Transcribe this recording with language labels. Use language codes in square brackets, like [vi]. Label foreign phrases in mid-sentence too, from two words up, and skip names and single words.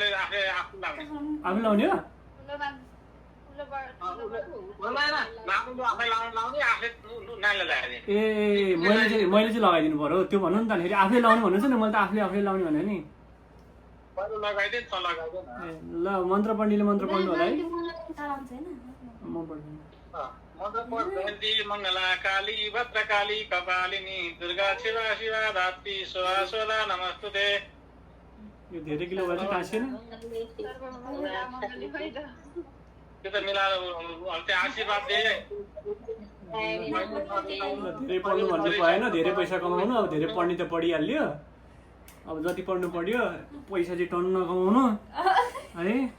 [ne] आफू लाउने हो ए मैले चाहिँ लगाइदिनु पर्यो त्यो भन्नु नि त फेरि आफूले लाउनु भन्नुहुन्छ नि मैले त आफूले लाउने भने नि ए ल मन्त्र पण्डितले मन्त्र पढ्नु होला है म पढ्छु [sa] मङ्गला काली भद्रकाली कपालिनी दुर्गा शिवा शिवा धात्री सोहा सोला नमस्तुते [ne] यो धेरै किलो भएछ टाँसिएन त्यो त मिलाएर आशीर्वाद दिए धेरै पढ्नु भन्नु भएन धेरै पैसा कमाउनु अब धेरै पढ्ने त पढिहाल्यो अब जति पढ्नु पढ्यो पैसा चाहिँ टन्न कमाउनु है